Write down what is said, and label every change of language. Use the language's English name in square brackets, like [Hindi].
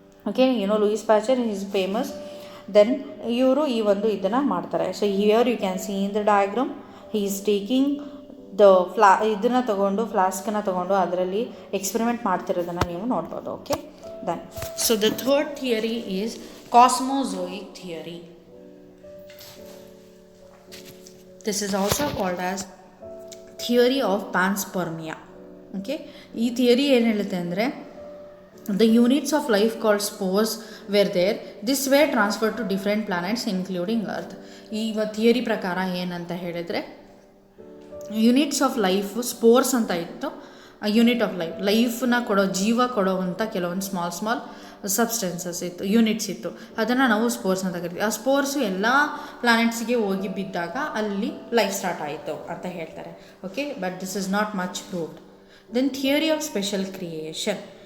[Kannada] Okay, Louis Pasteur is famous. Then ಇವರು ಈ ಒಂದು ಇದನ್ನು ಮಾಡ್ತಾರೆ. [English] so here you can see in the diagram, he is taking the [Kannada] ಇದನ್ನು ತೊಗೊಂಡು, ಫ್ಲಾಸ್ಕನ್ನು ತೊಗೊಂಡು ಅದರಲ್ಲಿ ಎಕ್ಸ್ಪೆರಿಮೆಂಟ್ ಮಾಡ್ತಿರೋದನ್ನು ನೀವು ನೋಡ್ಬೋದು. [English] Okay, then so the third theory is cosmozoic theory. This is also called as theory of panspermia. Okay, [Kannada] ಈ ಥಿಯರಿ ಏನು ಹೇಳುತ್ತೆ ಅಂದರೆ, [English] the units of life called spores were there. This were transferred to different planets including Earth. [Kannada] ಈ theory ಪ್ರಕಾರ ಏನಂತ ಹೇಳಿದರೆ, units of life spores ಅಂತ ಇತ್ತು. ಯೂನಿಟ್ ಆಫ್ ಲೈಫನ್ನ ಕೊಡೋ, ಜೀವ ಕೊಡೋವಂಥ ಕೆಲವೊಂದು ಸ್ಮಾಲ್ ಸಬ್ಸ್ಟೆನ್ಸಸ್ ಇತ್ತು, ಯೂನಿಟ್ಸ್ ಇತ್ತು. ಅದನ್ನು ನಾವು ಸ್ಪೋರ್ಸ್ ಅಂತ ಕರಿತೀವಿ. ಆ ಸ್ಪೋರ್ಸು ಎಲ್ಲ ಪ್ಲಾನೆಟ್ಸ್ಗೆ ಹೋಗಿ ಬಿದ್ದಾಗ ಅಲ್ಲಿ ಲೈಫ್ ಸ್ಟಾರ್ಟ್ ಆಯಿತು ಅಂತ ಹೇಳ್ತಾರೆ. [English] Okay, but this is not much proved. Then theory of special creation.